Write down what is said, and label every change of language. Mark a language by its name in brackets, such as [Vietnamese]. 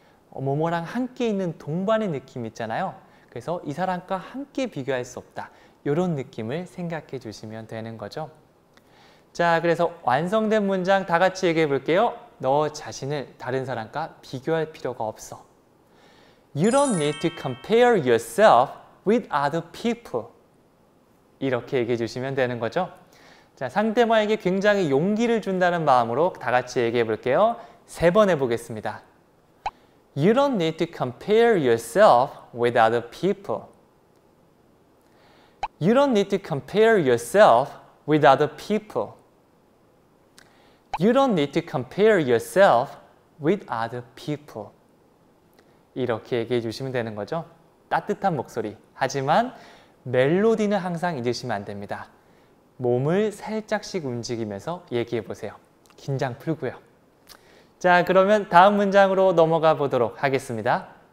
[Korean] 뭐뭐랑 함께 있는 동반의 느낌 있잖아요. 그래서 이 사람과 함께 비교할 수 없다. 이런 느낌을 생각해 주시면 되는 거죠. 자, 그래서 완성된 문장 다 같이 얘기해 볼게요. 너 자신을 다른 사람과 비교할 필요가 없어. [English] You don't need to compare yourself with other people. [Korean] 이렇게 얘기해 주시면 되는 거죠. 자, 상대방에게 굉장히 용기를 준다는 마음으로 다 같이 얘기해 볼게요. 3번 해보겠습니다. [English] You don't need to compare yourself with other people. You don't need to compare yourself with other people. You don't need to compare yourself with other people. [Korean] 이렇게 얘기해 주시면 되는 거죠. 따뜻한 목소리. 하지만 멜로디는 항상 잊으시면 안 됩니다. 몸을 살짝씩 움직이면서 얘기해 보세요. 긴장 풀고요. 자, 그러면 다음 문장으로 넘어가 보도록 하겠습니다.